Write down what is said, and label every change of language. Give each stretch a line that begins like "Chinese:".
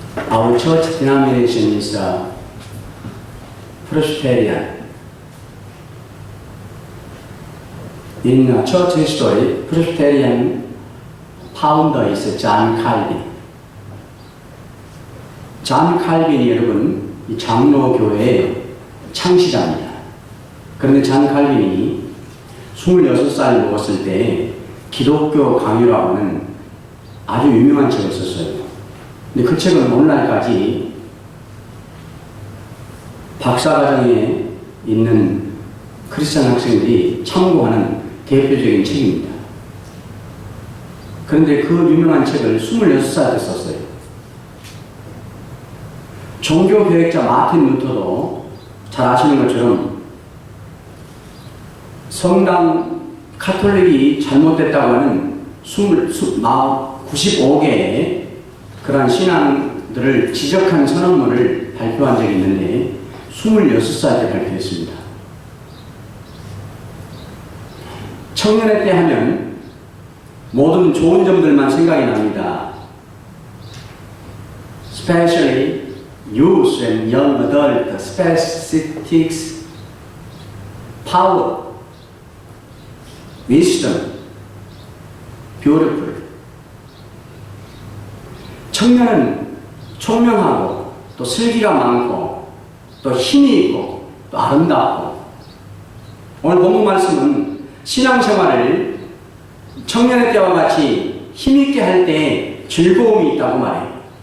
English: Our church denomination is Presbyterian. In church history, Presbyterian founder is John Calvin.
Korean: 존 칼빈이 여러분 이 장로교회의 창시자입니다. 그런데 존 칼빈이 26살 먹었을 때 기독교 강요라고 하는 아주 유명한 책을 썼어요. 근데 그 책은 오늘날까지 박사과정에 있는 크리스찬 학생들이 참고하는 대표적인 책입니다. 그런데 그 유명한 책을 26살 때 썼어요. 종교개혁자 마틴 루터도 잘 아시는 것처럼 성당 카톨릭이 잘못됐다고 하는 95개의 그러한 신앙들을 지적한 선언문을 발표한 적이 있는데 26살 때 발표했습니다. 청년의 때 하면 모든 좋은 점들만 생각이 납니다.
English: Especially youth and young adult, statistics, power, wisdom, beautiful.
Korean: 청년은 총명하고 또 슬기가 많고 또 힘이 있고 또 아름답고, 오늘 본문 말씀은 신앙생활을 청년의 때와 같이 힘있게 할 때 즐거움이 있다고 말해요.